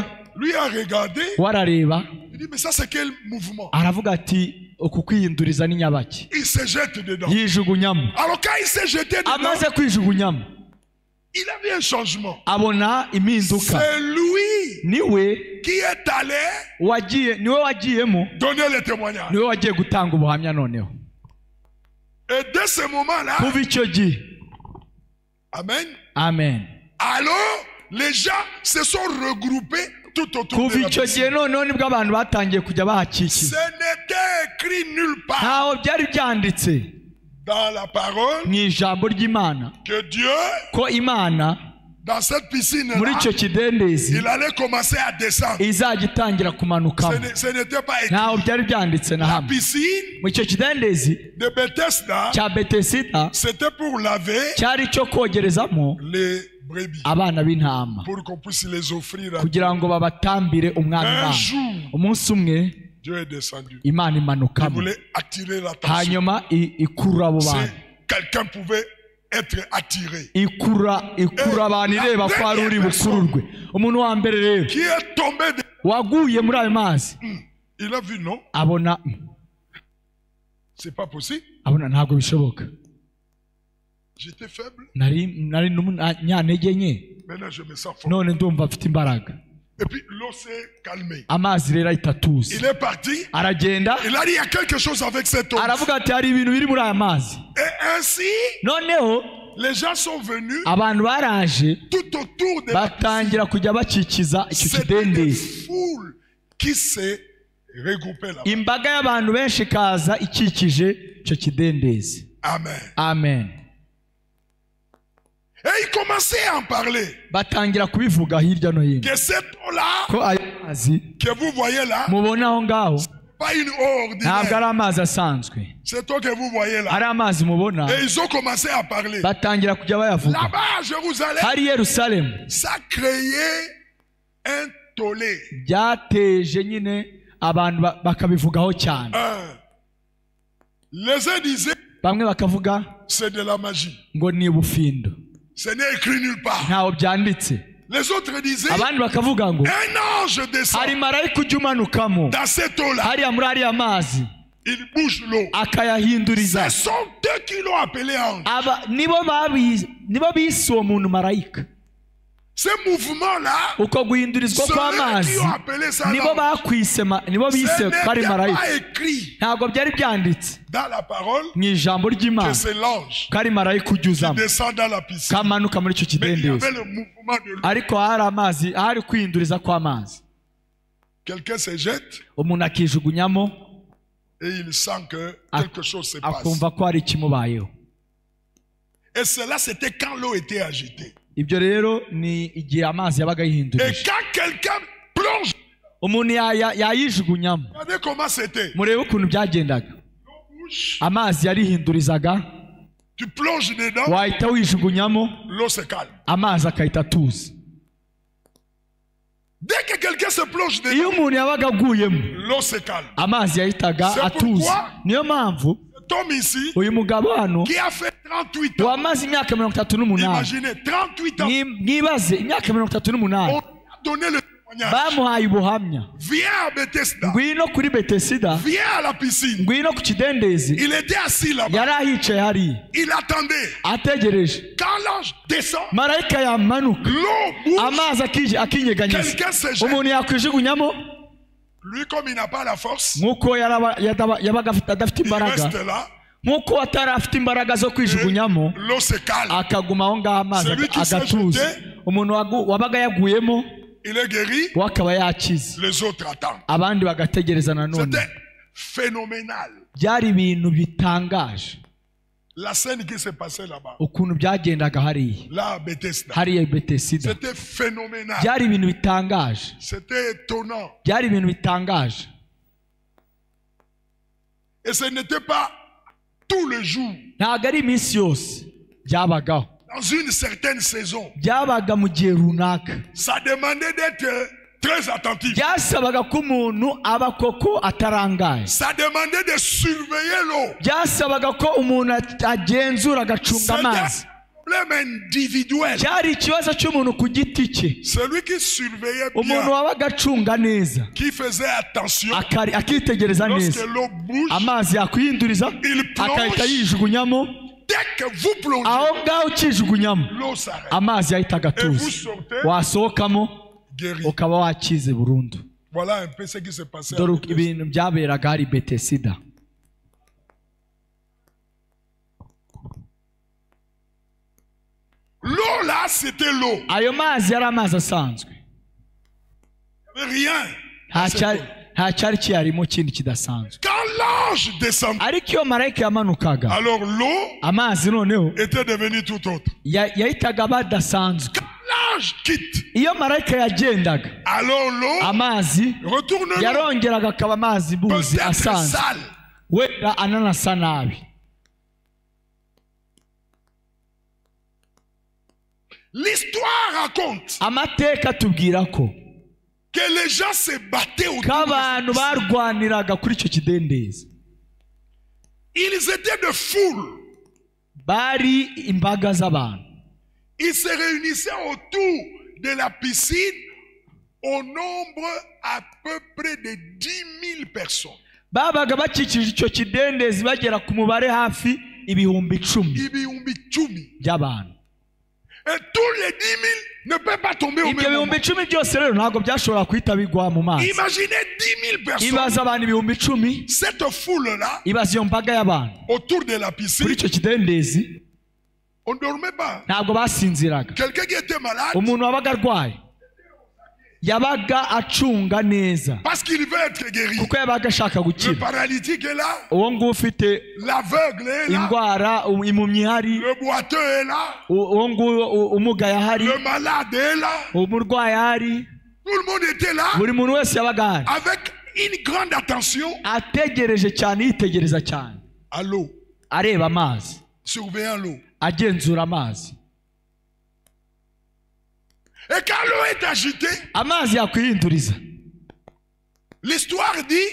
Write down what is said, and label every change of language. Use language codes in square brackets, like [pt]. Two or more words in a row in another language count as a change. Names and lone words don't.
[fr] Lui a regardé. [rw] warareba [fr] Il dit mais ça c'est quel mouvement? [rw] aravuga ati uku kwihinduriza ni nyabaki. [fr] Il se jette dedans. [rw] yijugunyamo. [fr] Alors quand il s'est jeté dedans, [rw] amaze kwijugunyamo [fr] il a vu un changement. [rw] abona impinduka. [fr] C'est lui [rw] niwe [fr] qui est allé [rw] niwe wagiyemo [fr] donner le témoignage. [rw] niwe wagiye gutanga ubuhamya noneho. [fr] Et dès ce moment-là, [rw] kuva icyo gihe [fr] amen. [rw] amen. [fr] Alors les gens se sont regroupés tout autour [rw] kuva [fr] de la [rw] icyo [fr] piscine. [rw] gihe noneho nibwo abantu batangiye kujya [fr] Ce [rw] bahakikiza. [fr] n'était écrit nulle part [rw] ntaho byari byanditse [fr] dans la parole [rw] mu ijambo ry'Imana [fr] que Dieu, [rw] ko Imana [fr] dans cette [rw] muri [fr] piscine-là, [rw] icyo kidendezi [fr] il allait commencer à descendre. [rw] izajya itangira kumanukamo. [fr] Ce n'était pas écrit. [rw] ntaho byari byanditse na [fr] La [rw] hamwe. [fr] piscine [rw] mu icyo kidendezi [fr] de Bethesda, [rw] cya Betesida [fr] c'était pour laver [rw] cyari icyo kogerezamo [fr] les brebis, [rw] abana b'intama [fr] pour qu'on puisse les offrir à [rw] kugira ngo babatambire umwami [fr] un [rw] Imana. [fr] jour. [rw] umunsi umwe [fr] Dieu est descendu. [rw] Imana [fr] Il [rw] imanukamo [fr] voulait attirer l'attention. [rw] hanyuma ikurura abo [fr] Si [rw] bantu. [fr] quelqu'un pouvait être attiré, [rw] ikura abantu ireba ko ari uri bukururwe. umuntu wa mbere rero [fr] qui est tombé, [rw] waguye muri ayo mazi [fr] il a vu non, [rw] abona [fr] c'est pas possible. [rw] ntabwo bishoboka. [fr] J'étais faible, [rw] nari n'umunyantege nke, [fr] maintenant je me sens fort. [rw] none ndumva mfite imbaraga. [fr] Et puis l'eau s'est calmée. [rw] amazi rero ahita atuza. [fr] Il est parti. [rw] aragenda [fr] Il a dit il y a quelque chose avec cette eau. [rw] aravuga ati hari ibintu biri muri aya mazi. [fr] Et ainsi, [rw] noneho [fr] les gens sont venus [rw] abantu baraje [fr] tout autour de la piscine. [rw] batangira kujya bakikiza icyo [fr] C'était une [rw] kidendezi. [fr] foule qui s'est regroupée là-bas. [rw] imbaga y'abantu benshi ikaza ikikije icyo kidendezi. [fr] Amen. [rw] amen. [fr] Et il commençait à en parler. [rw] batangira kubivuga hirya no hino [fr] Que cette eau-là, [rw] ko ayo mazi [fr] que vous voyez là, [rw] mubona aho ngaho [fr] pas une eau [rw] ntabwo [fr] ordinaire. [rw] ari amazi asanzwe, [fr] Cette eau que vous voyez là. [rw] ari amazi mubona. [fr] Et ils ont commencé à parler. [rw] batangira kujya bayavuga. [fr] Là-bas à Jérusalem, [rw] hari Yerusalemu [fr] ça créait un tollé. [rw] byateje nyine abantu bakabivugaho cyane. [fr] Les uns disaient, [rw] bamwe bakavuga [fr] c'est de la magie. [rw] ngo ni ubufindo, [fr] Ce n'est écrit nulle part. [rw] ntaho byanditse. [fr] Les autres disaient, [rw] abandi bakavuga ngo [fr] un ange descend [rw] hari marayika ujya umanukamo [fr] dans cette eau-là. [rw] hariya muri ariya mazi [fr] Il bouge l'eau. [rw] akayahinduriza. [fr] Ce sont eux qui l'ont appelé ange. [rw] nibo bise uwo muntu marayika. [fr] Ce mouvement-là, [rw] uko guhindurizwa [fr] ceux qui [rw] kw'amazi [fr] ont appelé ça [rw] nibo [fr] ange. [rw] bakwise nibo [fr] Ce [rw] bise ko ari [fr] n'est [rw] marayika. [fr] pas écrit [rw] ntabwo byari byanditse [fr] dans la parole [rw] mu ijambo [fr] que [rw] ry'Imana [fr] c'est l'ange [rw] ko ari marayika ujya [fr] qui [rw] uzamo [fr] descend dans la piscine. [rw] kamanuka muri icyo [fr] Mais il y [rw] kidendezi. [fr] avait le mouvement de l'eau. [rw] ariko hari amazi, hari kwihinduriza kw'amazi. [fr] Quelqu'un se jette [rw] umuntu akijugunyamo [fr] et il sent que quelque chose se passe. [rw] akumva ko hari ikimubayeho. [fr] Et cela, c'était quand l'eau était agitée. [rw] ibyo rero ni igihe amazi yabaga [fr] Et [rw] yihindurije. [fr] quand quelqu'un plonge, [rw] umuntu yayijugunyamo. [fr] regardez comment c'était. [rw] murebe ukuntu byagendaga. [fr] L'eau bouge, [rw] amazi yarihindurizaga, [fr] tu plonges dedans, [rw] wahita wijugunyamo, [fr] l'eau se calme. [rw] amazi akahita atuza. [fr] Dès que quelqu'un se plonge dedans, [rw] iyo umuntu yabaga aguyemo [fr] l'eau se calme. [rw] amazi yahitaga [fr] C'est [rw] atuza. [fr] pourquoi [rw] niyo mpamvu [fr] Cet homme ici, [rw] uyu mugabo hano [fr] qui a fait 38 ans, [rw] wamaze imyaka 38, [fr] imaginez, 38 ans, [rw] mwibaze imyaka 38 [fr] on a donné le témoignage. [rw] bamuhaye ubuhamya. [fr] Viens à Bethesda, [rw] ngwino kuri Betesida, [fr] viens à la piscine. [rw] ngwino ku kidendezi. [fr] Il était assis là-bas, [rw] yari ahicaye hariya [fr] il attendait. [rw] ategereje [fr] Quand l'ange descend, [rw] marayika yamanuka, [fr] l'eau bouge, [rw] amazi akinyeganyeza. [fr] quelqu'un se jette. [rw] umuntu yakwijugunyamo, [fr] Lui, comme il n'a pas la force, [rw] nk'uko yabaga adafite [fr] il [rw] imbaraga, [fr] reste là, [rw] nk'uko atari afite imbaraga zo kwijugunyamo, [fr] l'eau se calme. [rw] akaguma aho ngaho amazi [fr] Celui qui s'est [rw] agatuza. [fr] jeté, [rw] umuntu wabaga yaguyemo [fr] Il est guéri, [rw] we akaba yakize, [fr] les autres attendent. [rw] abandi bagategereza nanone. [fr] C'était phénoménal. [rw] byari ibintu bitangaje [fr] La scène qui s'est passée là-bas, [rw] ukuntu byagendaga hariya [fr] là à Bethesda, [rw] hariya i Betesida. [fr] c'était phénoménal. [rw] byari ibintu bitangaje, [fr] C'était étonnant. [rw] byari ibintu bitangaje. [fr] Et ce n'était pas tous les jours. [rw] ntabwo ari iminsi yose byabagaho. [fr] dans une certaine saison. [rw] byabaga mu gihe runaka. [fr] Ça demandait d'être très attentif. [rw] Byasabaga ko umuntu aba koko atarangaye. [fr] Ça demandait de surveiller l'eau. [rw] Byasabaga ko umuntu agenzura agacunga amazi. [fr] Problème individuel. [rw] Cyari ikibazo cy'umuntu ku giti cye. [fr] Celui qui surveillait [rw] Umuntu [fr] bien, [rw] wabaga acunga neza, [fr] qui faisait attention, [rw] akitegereza [fr] lorsque [rw] neza, [fr] l'eau bouge, [rw] amazi yakwihinduriza [fr] il [rw] akahita [fr] plonge. [rw] yijugunyamo. [fr] Dès que vous plongez, [rw] Aho ngaho ukijugunyamo [fr] l'eau s'arrête. [rw] amazi yahita [fr] Et vous [rw] agatuza, [fr] sortez [rw] wasohokamo [fr] guéri. [rw] ukaba wakize burundu. [fr] Voilà un peu ce qui s'est passé. [rw] Dore [fr] avec Bethesda. [rw] ibintu byaberaga hari Betesida. [fr] L'eau là, c'était l'eau. [rw] Ayo mazi yari amazi asanzwe, [fr] Il n'y avait rien. [rw] nta cyari kiyarimo kindi kidasanzwe. [fr] Quand l'ange descendait, [rw] Ariko iyo marayika yamanukaga, [fr] alors l'eau [rw] amazi noneho [fr] était devenue tout autre. [rw] yahitaga badasanzwe. [fr] Quand l'ange quitte, [rw] Iyo marayika yagendaga, [fr] alors l'eau [rw] amazi [fr] retourne l'eau. [rw] yarongeraga akaba amazi buzi [fr] Peut-être [rw] asanzwe, [fr] sale. [rw] wenda ananasa nabi. [fr] L'histoire raconte [rw] Amateka atubwira ko [fr] que les gens se battaient autour. [rw] abantu barwaniraga kuri icyo kidendezi. [fr] Ils étaient de foule. [rw] Bari imbaga z'abantu. [fr] Ils se réunissaient autour de la piscine au nombre à peu près de 10 000 personnes. [rw] Babaga bakikije icyo kidendezi bagera ku mubare hafi ibihumbi 10 Ibihumbi icumi. by'abantu. [fr] Et tous les 10 000 ne peuvent pas tomber au [rw] Ibyo [fr] même moment. [rw] bihumbi 10 byose rero ntabwo byashobora guhita bigwa mu mazi. [fr] Imaginez 10 000 personnes. [rw] Ibaza abantu ibihumbi 10, [fr] Cette foule-là, [rw] ibaza iyo mbaga y'abantu [fr] autour de la [rw] kuri [fr] piscine, [rw] icyo kidendezi, [fr] on ne dormait pas. [rw] ntabwo basinziraga. [fr] Quelqu'un qui était malade, [rw] Umuntu wabaga arwaye yabaga acunga neza [fr] parce qu'il veut être guéri. [rw] kuko yabaga ashaka [fr] Le [rw] gukira. [fr] paralytique est là, [rw] Uwo nguwo ufite [fr] l'aveugle est là, [rw] indwara, impumyi ihari, [fr] le boiteux est là, [rw] uwo nguwo umugaye ahari, [fr] le malade est là. [rw] umurwayi ahari, [fr] Tout le monde était là [rw] buri muntu wese yabaga ahari [fr] avec une grande attention [rw] ategereje cyane, yitegereza cyane, [fr] à l'eau, [rw] areba amazi, [fr] surveillant l'eau. [rw] agenzura amazi. [fr] Et quand l'eau est agitée, [rw] Amazi yakwihinduriza. [fr] l'histoire dit,